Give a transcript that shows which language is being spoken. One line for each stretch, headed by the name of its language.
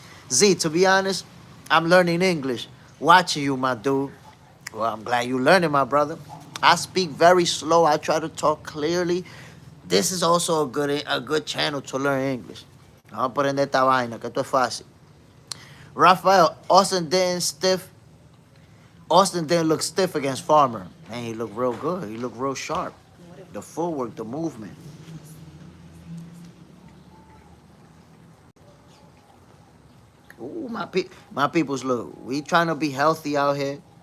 English: Z, to be honest, I'm learning English. Watching you, my dude. Well, I'm glad you're learning, my brother. I speak very slow. I try to talk clearly. This is also a good channel to learn English.
Spanish: Vamos a aprender esta vaina, que esto es fácil.
English: Rafael, Austin didn't look stiff against Farmer. Man, he looked real good. He looked real sharp. The footwork, the movement. Ooh, my peoples, look, we trying to be healthy out here.